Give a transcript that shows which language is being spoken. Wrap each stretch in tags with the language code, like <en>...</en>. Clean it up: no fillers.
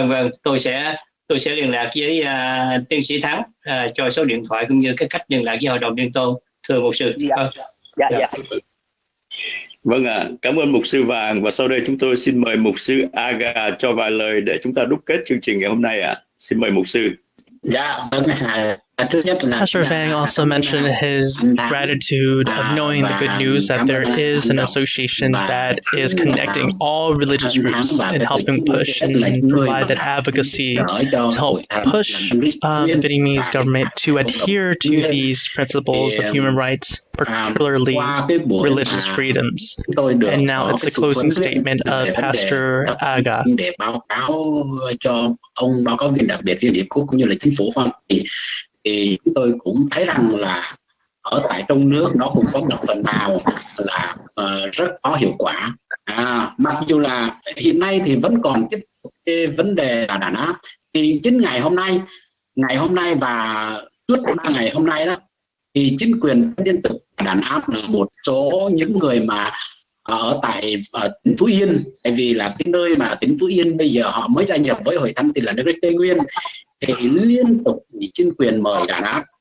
<vi>Vâng, tôi sẽ liên lạc với tiến sĩ Thắng cho số điện thoại cũng như cái cách liên lạc với hội đồng liên tôn, thưa mục sư. Dạ. Vâng ạ, cảm ơn mục sư Vàng, và sau đây chúng tôi xin mời mục sư Aga cho vài lời để chúng ta đúc kết chương trình ngày hôm nay ạ. Xin mời mục sư. Dạ,</vi> <en>Pastor Vang also mentioned his gratitude of knowing the good news that there is an association that is connecting all religious groups and helping push and provide that advocacy to help push the Vietnamese government to adhere to these principles of human rights, particularly religious freedoms. And now it's the closing statement of Pastor Aga.</en> <vi>Để báo cáo cho ông báo cáo viên đặc biệt Liên Hiệp Quốc cũng như là chính phủ Hoa Kỳ, thì chúng tôi cũng thấy rằng là ở tại trong nước nó cũng có một phần nào là rất có hiệu quả. Mặc dù là hiện nay thì vẫn còn cái vấn đề là đàn áp, thì chính ngày hôm nay và suốt 3 ngày hôm nay đó, thì chính quyền liên tục đàn áp là một số những người mà ở tỉnh Phú Yên, tại vì là cái nơi mà tỉnh Phú Yên bây giờ họ mới gia nhập với Hội Thánh Tin Lành nước Tây Nguyên, thì liên tục chính quyền mời đàn áp.</vi>